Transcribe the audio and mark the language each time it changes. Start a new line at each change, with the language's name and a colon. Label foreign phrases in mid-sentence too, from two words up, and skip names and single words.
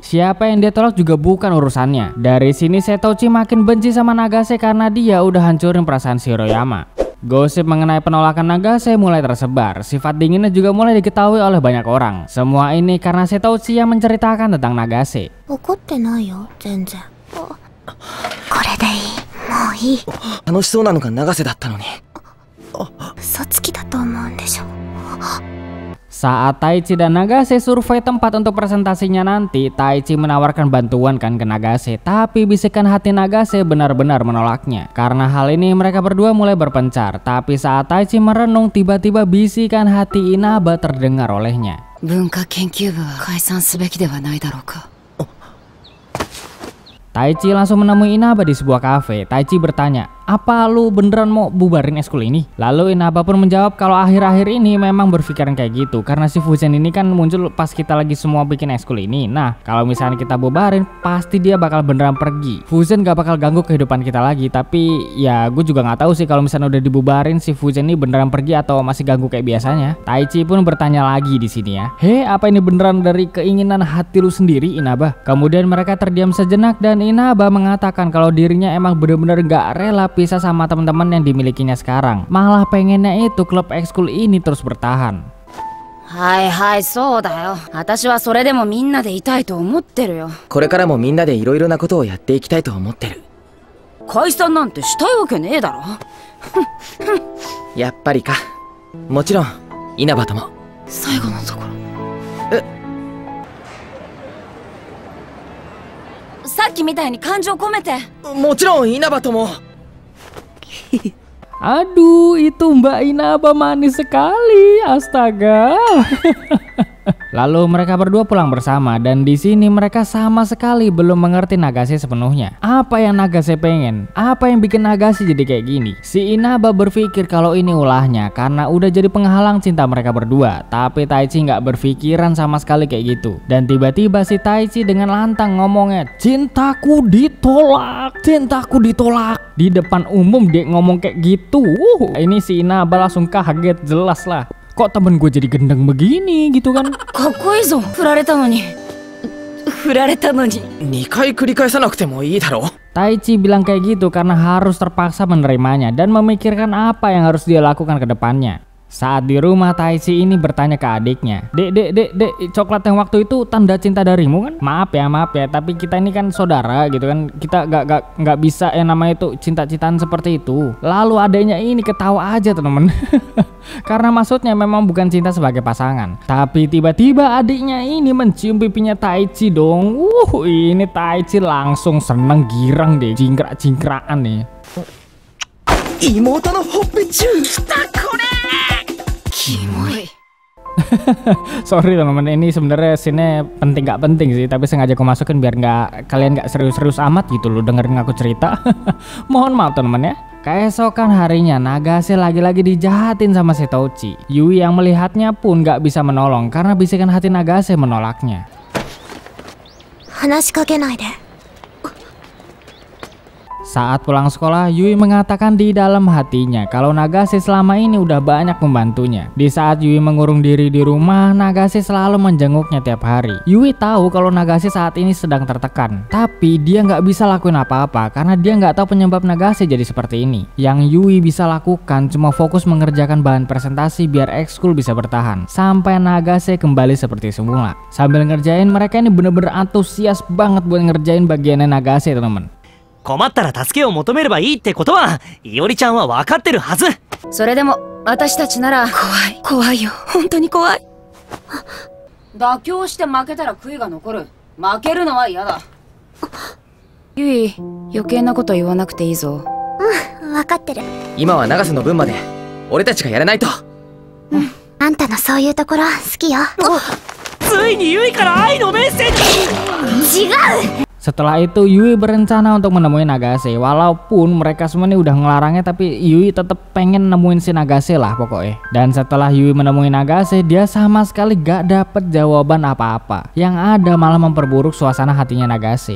Indonesian: Siapa yang dia tolak juga bukan urusannya. Dari sini Setouchi makin benci sama Nagase karena dia udah hancurin perasaan Shiroyama. Gosip mengenai penolakan Nagase mulai tersebar. Sifat dinginnya juga mulai diketahui oleh banyak orang. Semua ini karena Setouchi yang menceritakan tentang Nagase.
Japanese: 怒ってないよ、全然。これでいい。もういい。楽しそうなのが永瀬だったのに。嘘つきだと思うんでしょ。
Indonesian: Saat Taichi dan Nagase survei tempat untuk presentasinya nanti, Taichi menawarkan bantuan kan ke Nagase, tapi bisikan hati Nagase benar-benar menolaknya. Karena hal ini mereka berdua mulai berpencar, tapi saat Taichi merenung tiba-tiba bisikan hati Inaba terdengar olehnya.
Japanese: 文化研究部は解散すべきではないだろうか。
Indonesian: Taichi langsung menemui Inaba di sebuah kafe. Taichi bertanya, apa lu beneran mau bubarin eskul ini? Lalu Inaba pun menjawab kalau akhir-akhir ini memang berpikiran kayak gitu, karena si Fuzen ini kan muncul pas kita lagi semua bikin eskul ini. Nah, kalau misalnya kita bubarin, pasti dia bakal beneran pergi. Fuzen gak bakal ganggu kehidupan kita lagi. Tapi ya gue juga gak tahu sih kalau misalnya udah dibubarin si Fuzen ini beneran pergi atau masih ganggu kayak biasanya. Taichi pun bertanya lagi di sini ya. Hei, apa ini beneran dari keinginan hati lu sendiri, Inaba? Kemudian mereka terdiam sejenak dan Inaba mengatakan kalau dirinya emang bener-bener gak rela pisah sama teman-teman yang dimilikinya sekarang. Malah pengennya itu klub ekskul ini terus bertahan.
Japanese: はいはい、そうだよ。私はそれでもみんなでいたいと思ってるよ。これからもみんなでいろいろなことをやっていきたいと思ってる。解散なんてしたいわけねえだろ。やっぱりか。もちろん稲葉とも。最後のところ。さっきみたいに感情込めて。もちろん稲葉とも。
Indonesian: Aduh, itu Mbak Inaba manis sekali, astaga. Lalu mereka berdua pulang bersama dan di sini mereka sama sekali belum mengerti Nagase sepenuhnya. Apa yang Nagase pengen? Apa yang bikin Nagase jadi kayak gini? Si Inaba berpikir kalau ini ulahnya karena udah jadi penghalang cinta mereka berdua. Tapi Taichi nggak berpikiran sama sekali kayak gitu. Dan tiba-tiba si Taichi dengan lantang ngomongnya, cintaku ditolak, cintaku ditolak. Di depan umum dia ngomong kayak gitu. Ini si Inaba langsung kaget jelas lah. Kok temen gue jadi gendeng begini gitu kan?
Japanese: かっこいいぞ。振られたのに。振られたのに。 2回繰り返さなくてもいいだろう。
Indonesian: Taichi bilang kayak gitu karena harus terpaksa menerimanya dan memikirkan apa yang harus dia lakukan ke depannya. Saat di rumah, Taichi ini bertanya ke adiknya, Dek, coklat yang waktu itu tanda cinta darimu kan? Maaf ya, tapi kita ini kan saudara gitu kan. Kita gak bisa yang namanya itu cinta-cintaan seperti itu. Lalu adiknya ini ketawa aja temen. Karena maksudnya memang bukan cinta sebagai pasangan. Tapi tiba-tiba adiknya ini mencium pipinya Taichi dong. Ini Taichi langsung seneng girang deh, jingkrak-jingkrakan nih.
Japanese: 妹のほっぺチュー。きたこれ。
Indonesian: Sorry teman-teman, ini sebenarnya scene penting gak penting sih, tapi sengaja aku masukin biar kalian gak serius-serius amat gitu loh dengerin aku cerita. Mohon maaf teman-teman ya. Keesokan harinya Nagase lagi-lagi dijahatin sama Setouchi. Yui yang melihatnya pun gak bisa menolong karena bisikan hati Nagase menolaknya.
Japanese: 話しかけないで。
Indonesian: Saat pulang sekolah, Yui mengatakan di dalam hatinya kalau Nagase selama ini udah banyak membantunya. Di saat Yui mengurung diri di rumah, Nagase selalu menjenguknya tiap hari. Yui tahu kalau Nagase saat ini sedang tertekan, tapi dia nggak bisa lakuin apa-apa karena dia nggak tahu penyebab Nagase jadi seperti ini. Yang Yui bisa lakukan cuma fokus mengerjakan bahan presentasi biar ekskul bisa bertahan sampai Nagase kembali seperti semula. Sambil ngerjain, mereka ini bener-bener antusias banget buat ngerjain bagiannya Nagase teman-teman.
Japanese: 困ったら助けを求めればいいってことは、いおりちゃんは分かってるはず。それでも私たちなら怖いよ。本当に怖い。妥協して負けたら悔いが残る。負けるのは嫌だ。ゆい、余計なこと言わなくていいぞ。分かってる。今は永瀬の分まで俺たちがやらないと。あんたのそういうところ好きよ。ついにゆいから愛のメッセージ。違う。
Indonesian: Setelah itu Yui berencana untuk menemui Nagase. Walaupun mereka semua ini udah ngelarangnya, tapi Yui tetap pengen nemuin si Nagase lah pokoknya. Dan setelah Yui menemui Nagase, dia sama sekali gak dapet jawaban apa-apa. Yang ada malah memperburuk suasana hatinya Nagase.